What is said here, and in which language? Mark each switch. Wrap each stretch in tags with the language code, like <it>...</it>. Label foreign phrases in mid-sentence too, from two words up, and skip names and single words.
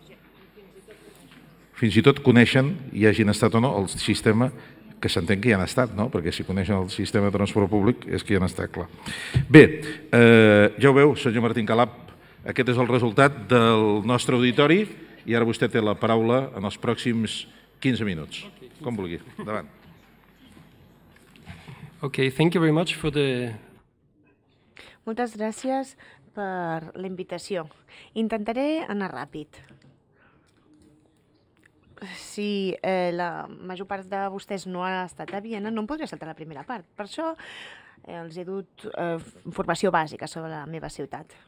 <ca>Fins i tot coneixen, hi hagin estat o no, el sistema que s'entén que hi han estat, no? Perquè si coneixen el sistema de transport públic és que hi han estat, clar. Bé, ja ho veu, senyor Martín Calap, aquest és el resultat del nostre auditori i ara vostè té la paraula en els pròxims 15 minuts. Com vulgui. Endavant.</ca> <en>Okay, thank you very much for the...</en> <ca>Moltes gràcies per la invitació. Intentaré anar ràpid. Si la major part de vostès no ha estat a Viena, no em podria saltar la primera part. Per això els he dut formació bàsica sobre la meva ciutat.</ca>